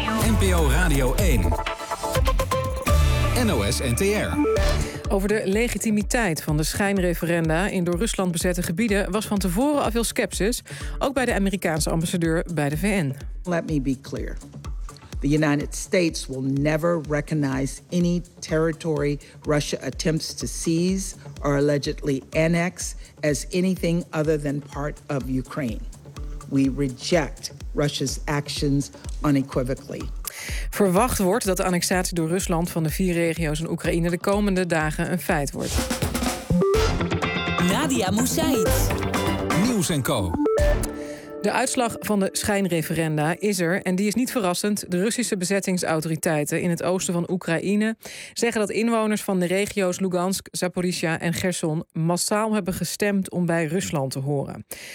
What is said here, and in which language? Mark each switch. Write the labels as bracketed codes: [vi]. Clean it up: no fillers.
[nl] NPO Radio 1. NOS NTR. Over de legitimiteit van de schijnreferenda in door Rusland bezette gebieden was van tevoren al veel skepsis, ook bij de Amerikaanse ambassadeur bij de VN. [en] Let me be clear. The United States will never recognize any territory Russia attempts to seize or allegedly annex as anything other than part of Ukraine. We reject Russia's actions unequivocally. [nl] Verwacht wordt dat de annexatie door Rusland van de vier regio's in Oekraïne de komende dagen een feit wordt. Nadia Moussaïd. Nieuws en Co. De uitslag van de schijnreferenda is er en die is niet verrassend. De Russische bezettingsautoriteiten in het oosten van Oekraïne zeggen dat inwoners van de regio's Lugansk, Zaporizhia en Kherson massaal hebben gestemd om bij Rusland te horen.